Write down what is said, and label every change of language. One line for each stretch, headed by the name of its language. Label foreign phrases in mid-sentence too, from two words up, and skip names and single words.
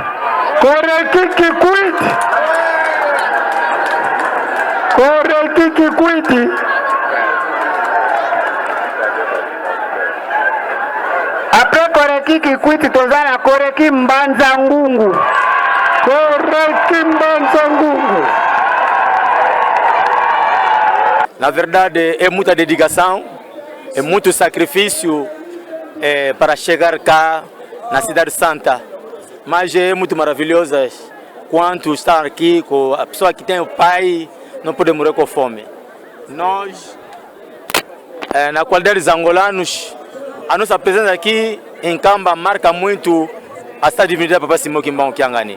Lingala: Après koreki Kikwit toza na koreki Mbanza Ngungu.
Portuguese: Na verdade é muita dedicação, é muito sacrifício para chegar cá na Cidade Santa. Mas é muito maravilhoso quanto estar aqui com a pessoa que tem o pai, não pode morrer com fome. Nós, na qualidade dos angolanos, a nossa presença aqui em Nkamba marca muito a cidade de divinidade Papa Simão Kimbão Kiangani.